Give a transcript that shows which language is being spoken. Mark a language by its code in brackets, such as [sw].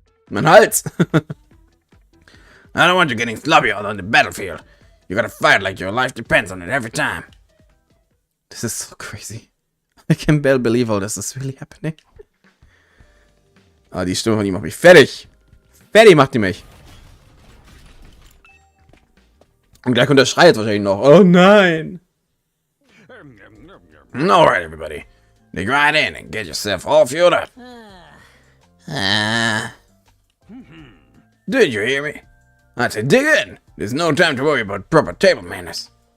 [de] Mein Hals! [en] I don't want you getting sloppy out on the battlefield. You gotta fight like your life depends on it every time. This is so crazy. I can barely believe all this is really happening. [de] Ah, die Stimme von ihm macht mich fertig. Fertig macht die mich. Und gleich kommt der Schrei jetzt wahrscheinlich noch. Oh nein. [en] Alright, everybody. Dig right in and get yourself all fueled up. Did you hear me? I said dig in. There's no time to worry about proper table manners.